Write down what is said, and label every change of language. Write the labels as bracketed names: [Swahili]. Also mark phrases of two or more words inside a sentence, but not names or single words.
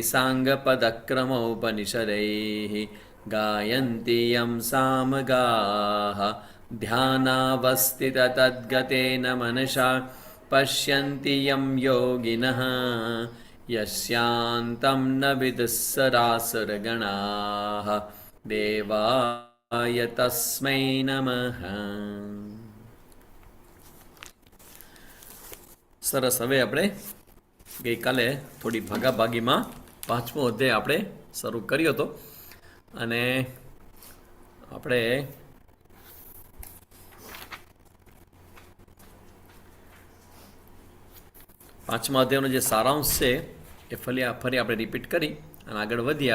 [Sanskrit] साङ्गपदक्रमोपनिषदैः गायन्ति यं सामगाः ध्यानावस्थिततद्गतेन मनसा पश्यन्ति यं योगिनः यस्यान्तं न विदुःसरासुरगणाः देवाय तस्मै नमः. [Gujarati] સરસ. હવે આપણે ગઈકાલે થોડી ભાગાભાગીમાં 5મો અધ્યાય આપણે શરૂ કર્યો હતો અને આપણે પાંચમા અધ્યાયનો જે સારાંશ છે એ ફરી આપણે રિપીટ કરી અને આગળ વધીએ.